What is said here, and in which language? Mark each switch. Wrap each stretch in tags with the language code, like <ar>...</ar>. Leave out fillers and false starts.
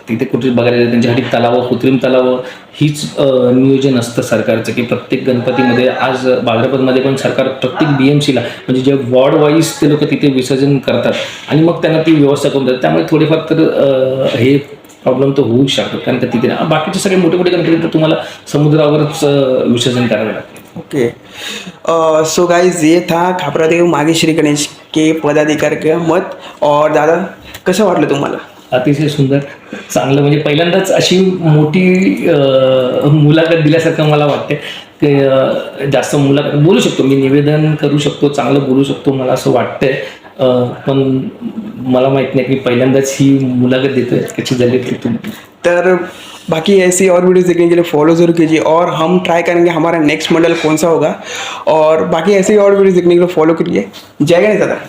<mr>तिथे कुठे बघायला त्यांच्यासाठी तलावं, कृत्रिम तलावं हीच नियोजन असतं सरकारचं, की प्रत्येक गणपतीमध्ये आज भाद्रपदमध्ये पण सरकार प्रत्येक BMCला म्हणजे जे वॉर्ड वाईज ते लोक तिथे विसर्जन करतात आणि मग त्यांना ती व्यवस्था करून देतात. त्यामुळे थोडेफार तर हे प्रॉब्लेम तर होऊ शकतात, कारण का तिथे बाकीचे सगळे मोठे मोठे गणपती तर तुम्हाला समुद्रावरच विसर्जन करावे लागते. ओके.</mr> <hi>सो गाइज, ये था खापरादेव मागे श्री गणेश के पदाधिकारी का मत. और दादा,</hi> <mr>कसं वाटलं तुम्हाला? अतिशय सुंदर, चांगलं, म्हणजे पहिल्यांदाच अशी मोठी मुलाखत दिल्यासारखं मला वाटते की जास्त मुलाखत बोलू शकतो मी, निवेदन करू शकतो, चांगलं बोलू शकतो, मला असं वाटतंय. पण मला माहित नाही की पहिल्यांदाच ही मुलाखत देतोय, कशी झाली की तुम्ही.</mr> <hi>तर बाकी ऐसी और वीडियोस देखने के लिए फॉलो जरूर कीजिए और हम ट्राई करेंगे हमारा नेक्स्ट मंडल कौन सा होगा. और बाकी ऐसे और वीडियोस देखने के लिए फॉलो करिए. जय गणेश दादा.</hi>